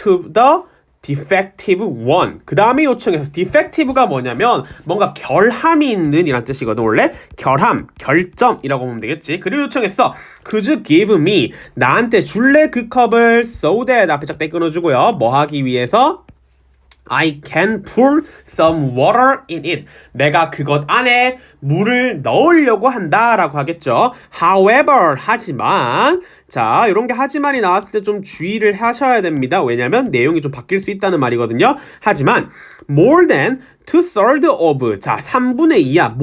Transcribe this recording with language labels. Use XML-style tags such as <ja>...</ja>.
<en>to the defective one.</en> <ko>그 다음에 요청해서 defective가 뭐냐면 뭔가 결함이 있는 이란 뜻이거든. 원래 결함, 결점이라고 보면 되겠지. 그리고 요청했어.</ko> <en>Could you give me,</en> <ko>나한테 줄래 그 컵을,</ko> <en>so that</en> <ko>앞에 짝대 끊어주고요. 뭐 하기 위해서?</ko> <en>I can pour some water in it.</en> <ko>내가 그것 안에 물을 넣으려고 한다 라고 하겠죠. However, 하지만, 자, 이런 게 하지만이 나왔을 때 좀 주의를 하셔야 됩니다. 왜냐면 내용이 좀 바뀔 수 있다는 말이거든요. 하지만</ko> <en>more than 2/3 of,</en> <ko>자, 3분의 2야.</ko>